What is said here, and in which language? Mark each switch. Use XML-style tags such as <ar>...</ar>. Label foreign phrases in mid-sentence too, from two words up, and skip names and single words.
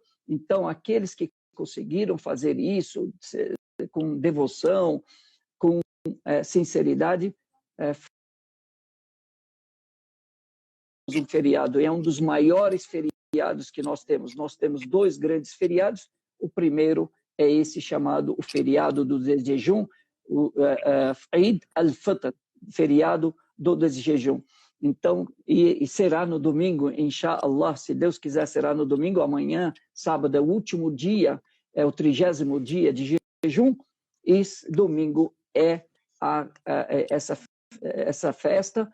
<pt>Então, aqueles que conseguiram fazer isso com devoção, com sinceridade, um feriado, é um dos maiores feriados que nós temos. Nós temos 2 grandes feriados. O primeiro é esse chamado o feriado do jejum, o Eid al-Fitr, feriado do desjejum. Então, e será no domingo, inshallah, se Deus quiser, será no domingo. Amanhã, sábado, é o último dia, é o 30º dia de jejum, e domingo é essa festa.</pt>